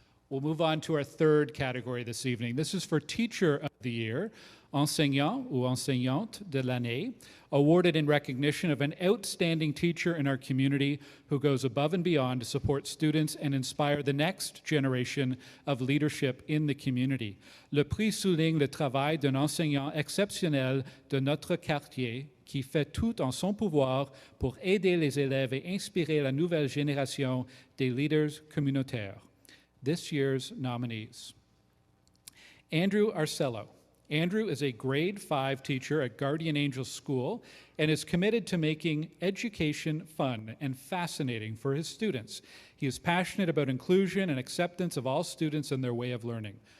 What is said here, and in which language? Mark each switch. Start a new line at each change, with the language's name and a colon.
English: We'll move on to our third category this evening. This is for Teacher of the Year,
French: Enseignant ou Enseignante de l'année,
English: awarded in recognition of an outstanding teacher in our community who goes above and beyond to support students and inspire the next generation of leadership in the community.
French: Le prix souligne le travail d'un enseignant exceptionnel de notre quartier qui fait tout en son pouvoir pour aider les élèves et inspirer la nouvelle génération des leaders communautaires.
English: This year's nominees. Andrew Arcello. Andrew is a grade 5 teacher at Guardian Angels School and is committed to making education fun and fascinating for his students. He is passionate about inclusion and acceptance of all students and their way of learning.